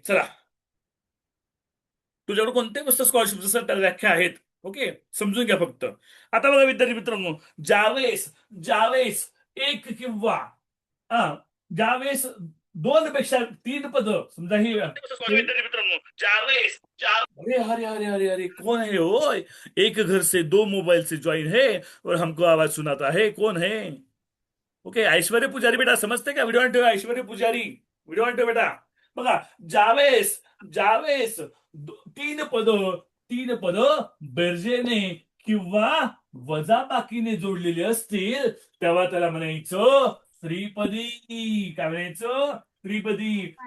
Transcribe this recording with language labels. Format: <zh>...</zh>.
<mr>चला, तुझ्याकडे कोणत्याही पुस्तक स्कॉलरशिप जसं त्याला व्याख्या आहेत. ओके. समजून घ्या फक्त. आता बघा विद्यार्थी मित्रांनो, ज्यावेळेस ज्यावेळेस एक किंवा हा, ज्यावेळेस दोन पेक्षा तीन पद, समजा ही विद्यार्थी मित्रांनो, ज्यावेळेस अरे अरे अरे अरे अरे</mr> <hi>कौन है वो? एक घर से दो मोबाइल से ज्वाइन है और हमको आवाज सुनाता है, कौन है? ओके.</hi> <mr>ऐश्वर्य पुजारी बेटा, समजते का? व्हिडिओ ऑन ठेवा. ऐश्वर्य पुजारी व्हिडिओ ऑन ठेवा बेटा. बघा, ज्यावेळेस ज्यावेळेस तीन पद बेरजेने किंवा वजाबाकीने जोडलेले असतील तेव्हा त्याला म्हणायचं त्रिपदी. काय म्हणायचं? त्रिपदी.</mr>